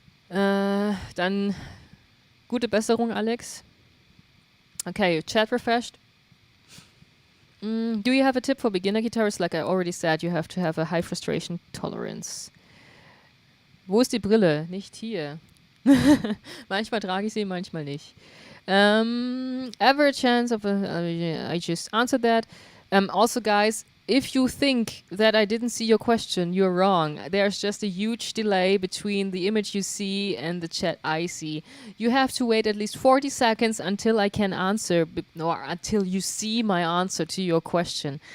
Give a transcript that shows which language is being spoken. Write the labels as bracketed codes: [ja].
[de] Dann gute Besserung, Alex. [en] Okay, chat refreshed. Do you have a tip for beginner guitarists? Like I already said, you have to have a high frustration tolerance. [de] Wo ist die Brille? Nicht hier. Manchmal trage ich sie, manchmal nicht. [en] Average chance of I just answered that. Also, guys, if you think that I didn't see your question, you're wrong. There's just a huge delay between the image you see and the chat I see. You have to wait at least 40 seconds until I can answer, or until you see my answer to your question.